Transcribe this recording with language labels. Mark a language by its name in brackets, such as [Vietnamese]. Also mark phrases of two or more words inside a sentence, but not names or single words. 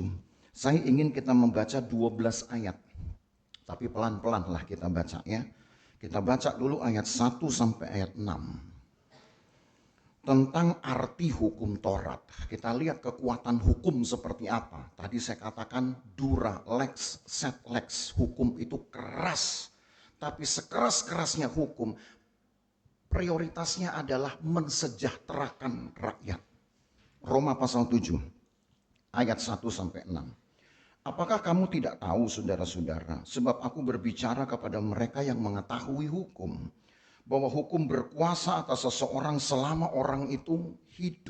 [Indonesian] Saya ingin kita membaca 12 ayat. Tapi pelan-pelan lah kita baca ya. Kita baca dulu ayat 1 sampai ayat 6. Tentang arti hukum Taurat. Kita lihat kekuatan hukum seperti apa. Tadi saya katakan [Latin] dura lex set lex. [Indonesian] Hukum itu keras. Tapi sekeras-kerasnya hukum, prioritasnya adalah mensejahterakan rakyat. Roma pasal 7 ayat 1 sampai 6. Apakah kamu tidak tahu saudara-saudara, sebab aku berbicara kepada mereka yang mengetahui hukum, bahwa hukum berkuasa atas seseorang selama orang itu hidup.